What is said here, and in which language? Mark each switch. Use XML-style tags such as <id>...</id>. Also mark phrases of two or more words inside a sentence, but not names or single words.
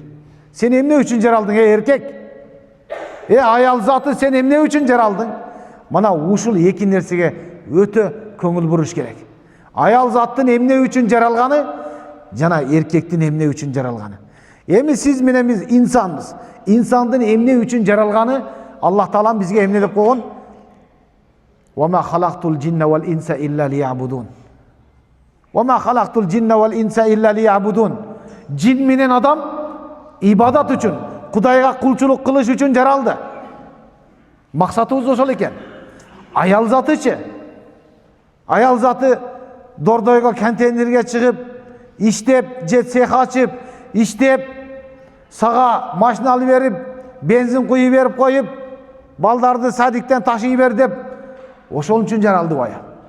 <ky>Сен эмне үчүн жаралдың, эркек? Аял заты, сен эмне үчүн жаралдың? Мана ушул эки нерсеге өтө көңүл буруш керек. Аял заттын эмне үчүн жаралганы жана эркектин эмне үчүн жаралганы. Эми сиз менен биз инсанбыз. İnsandын эмне үчүн жаралганы Аллах Таала бизге эмне деп койгон?</ky> <ar>"وما خلقت الجن والإنس إلا ليعبدون." "وما خلقت الجن والإنس إلا ليعبدون."</ar> <ky>Жин менен адам ибадат үчүн, Кудайга кулчулук кылыш үчүн жаралды. Максатыбыз ошол экен. Аял затычы? Аял заты дордойго, контейнерге чыгып, иштеп, же цех ачып, иштеп, сага машина алып берип, бензин куюп берип коюп, балдарды садиктен ташый бер деп, ошол үчүн жаралды бая.</ky>